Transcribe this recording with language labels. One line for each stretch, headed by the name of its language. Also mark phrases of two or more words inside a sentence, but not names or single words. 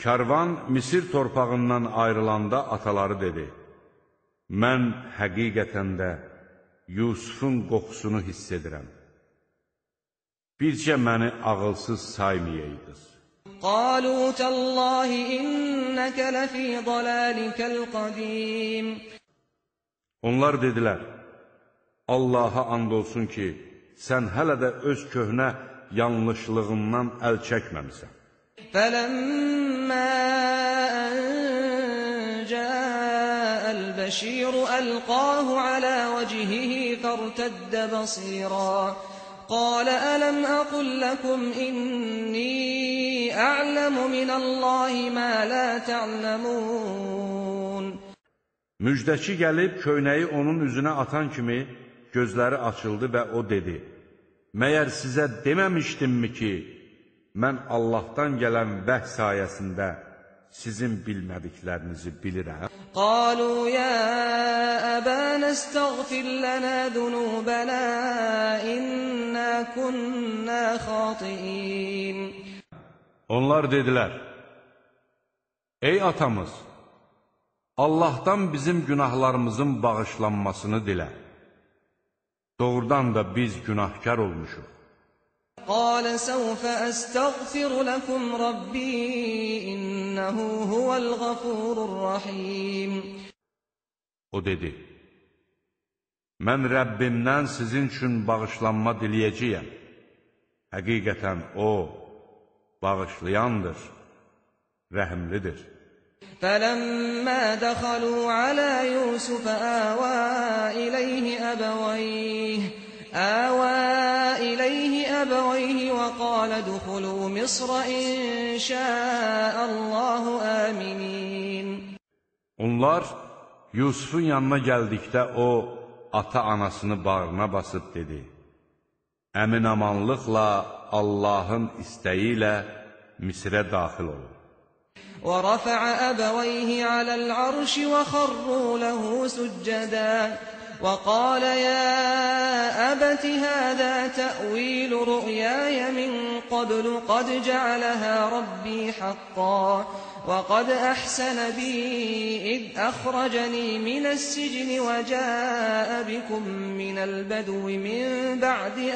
Azerbaijani: Karvan Misir torpağından ayrılanda ataları dedi: Mən həqiqətən də Yusufun qoxusunu hiss edirəm. Bircə məni ağılsız saymayaydınız.
Arabic: قالوا تالله إنك لفي ضلالك القديم.
Azerbaijani: Onlar dedilər: Allaha and olsun ki, sən hələ də öz köhnə yanlışlığından əl çəkməmisən.
Arabic: فلما أن جاء البشير ألقاه على وجهه فارتد بصيرا قال ألم أقل لكم إني أعلم من الله ما لا تعلمون.
Azerbaijani: Müjdəçi gəlib köynəyi onun üzünə atan kimi gözləri açıldı və o dedi: Məyər sizə deməmişdimmi ki, mən Allahdan gələn vəhy sayəsində sizin bilmədiklərinizi bilirəm?
Arabic: قالوا يا أبانا استغفر لنا ذنوبنا إنا كنا خاطئين.
Azerbaijani: Onlar dedilər: Ey atamız, Allahdan bizim günahlarımızın bağışlanmasını dilə. Doğrudan da biz günahkar olmuşuq.
Arabic: قال سوف أستغفر لكم ربي إنه هو الغفور الرحيم.
Azerbaijani: O dedi: Mən Rəbbimdən sizin üçün bağışlanma diləyəcəyəm. Həqiqətən O bağışlayandır, rəhimlidir.
Arabic: فلما دخلوا على يوسف آوى إليه أبويه وقال ادخلوا مصر إن شاء الله آمنين.
Azerbaijani: Onlar Yusufun yanına gəldikdə o ata-anasını bağrına basıb dedi: Əmin-amanlıqla Allahın istəyi ilə Misrə daxil olun.
Arabic: ورفع أبويه على العرش وخروا له سجدا وقال يا أبت هذا تأويل رؤياي من قبل قد جعلها ربي حقا وقد أحسن بي إذ أخرجني من السجن وجاء بكم من البدو من بعد